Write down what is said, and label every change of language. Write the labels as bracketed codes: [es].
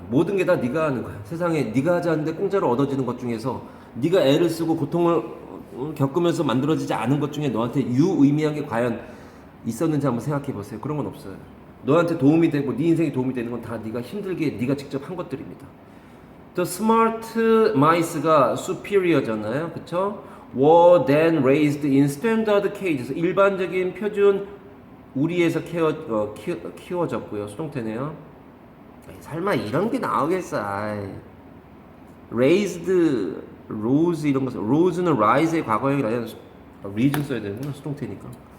[ko] 모든 게 다 네가 하는 거야. 세상에 네가 하지 않는데 공짜로 얻어지는 것 중에서 네가 애를 쓰고 고통을 겪으면서 만들어지지 않은 것 중에 너한테 유의미한 게 과연 있었는지 한번 생각해 보세요. 그런 건 없어요. 너한테 도움이 되고 네 인생에 도움이 되는 건 다 네가 힘들게 네가 직접 한 것들입니다. [en] The smart mice가 superior잖아요. [ko] 그쵸? [en] were then raised in standard cages. [ko] 일반적인 표준 우리에서 키워졌고요. 수동태네요. 설마 이런 게 나오겠어. raised, rose 이런 거. rose는 rise의 과거형이 아니라 reason 써야 되는구나. 수동태니까.